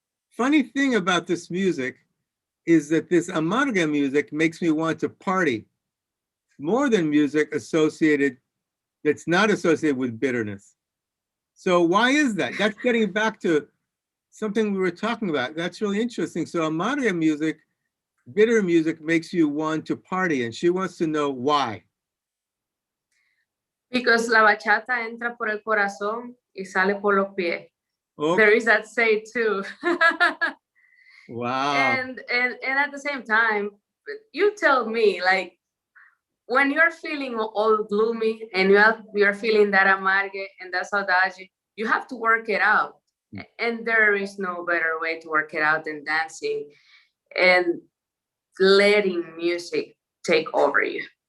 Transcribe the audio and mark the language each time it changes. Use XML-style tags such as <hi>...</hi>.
<en>Funny thing about this music is that this amarga music makes me want to party more than music that's not associated with bitterness. So why is that? That's getting back to something we were talking about. That's really interesting. So amarga music bitter music makes you want to party, and she wants to know why.</en> <es>Because la bachata entra por el corazón y sale por los pies.</es> <en>Oh. There is that say too. Wow. And at the same time, you tell me, like, when you're feeling all gloomy and you're feeling that amargue and that saudade, you have to work it out. And there is no better way to work it out than dancing and letting music take over you.</en>